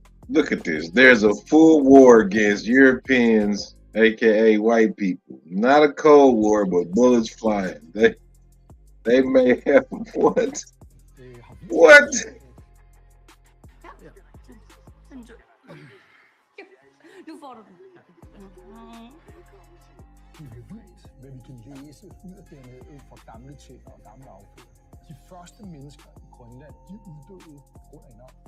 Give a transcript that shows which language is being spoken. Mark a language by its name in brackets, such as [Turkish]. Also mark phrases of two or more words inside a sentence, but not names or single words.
[English] Look at this. There's a full war against Europeans, aka white people. Not a cold war, but bullets flying. They may have what? What? [Danish] Nu får du den. Hvad vi kan læse ud af dernede fra gamle tænder og gamle affald. De første mennesker i Grønland, de uddøde på grund af enormt.